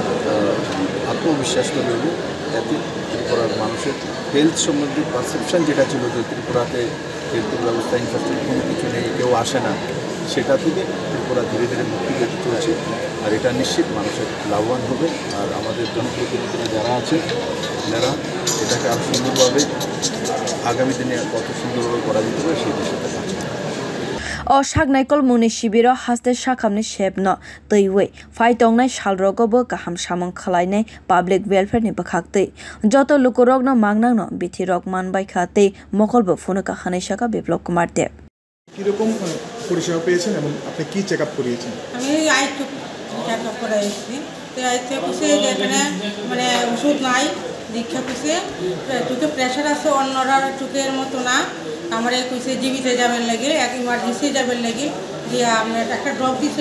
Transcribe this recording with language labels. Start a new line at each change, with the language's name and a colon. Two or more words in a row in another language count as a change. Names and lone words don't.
Bangla: আত্মবিশ্বাস তৈরি হবে যাতে ত্রিপুরার মানুষের হেলথ সম্বন্ধে পারসেপশন যেটা ছিল যে ত্রিপুরাতে হেলথের ব্যবস্থা ইনফ্রাস্ট্রাকচার কোনো কিছু নেই কেউ আসে না সেটা থেকে ত্রিপুরা ধীরে ধীরে মুক্তি পেতে চলছে আর এটা নিশ্চিত মানুষের লাভবান হবে আর আমাদের জনপ্রতিনিধিরা যারা আছে যারা এটাকে আরও সুন্দরভাবে আগামী দিনে কত সুন্দরভাবে করা যেতে পারে সেই বিষয়টা কাজ
Kok Borok: o saknaikol muni shibiro haste sakamni shebno teiwei phai tongnai salrogobo kaham samung khlainai
English: public welfare
Kok Borok: ni bakhakte joto lukorokno mangnangno bithirok manbai khate mokolbo phunaka khanai saka Biplop Kumar Dev
Bangla: কিরকম পরিষেবা পেয়েছেন এবং আপনি কি চেকআপ করিয়েছেন? আমি আইটু চেকআপ করাইছি তো আইতে বসে এখানে মানে ওষুধ নাই দীক্ষা কইছে চোখে প্রেশার আছে অন্যরা চোখের মতো না আমার কইছে জীবিতে যাবেন লাগে এক ইমার্জেন্সি যাবেন লাগে দিয়ে আমরা একটা ড্রপ দিচ্ছে